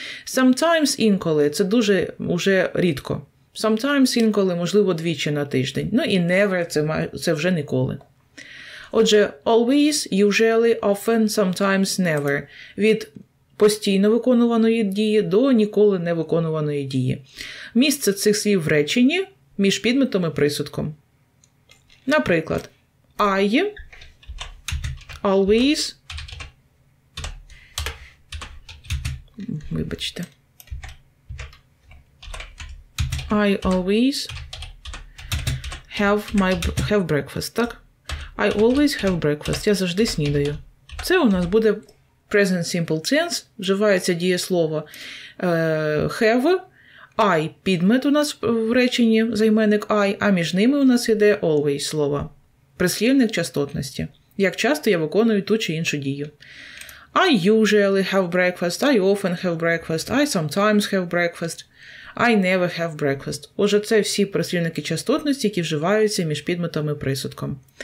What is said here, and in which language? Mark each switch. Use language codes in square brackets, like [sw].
[uk] Sometimes – інколи, це дуже уже рідко. Sometimes – інколи, можливо, двічі на тиждень. І never – це вже ніколи. [en] Отже, always, usually, often, sometimes, never. [uk] Від постійно виконуваної дії до ніколи не виконуваної дії. Місце цих слів в реченні між підметом і присудком. Наприклад, [en] I always I always have breakfast, [uk] так? [en] I always have breakfast. [uk] Я завжди снідаю. Це у нас буде [en] present simple tense. [uk] Вживається дієслово have. I – підмет у нас в реченні, займенник I, а між ними у нас йде always слово. Прислівник частотності. Як часто я виконую ту чи іншу дію. [en] I usually have breakfast. I often have breakfast. I sometimes have breakfast. I never have breakfast. [uk] Отже, це всі прислівники частотності, які вживаються між підметом і присудком.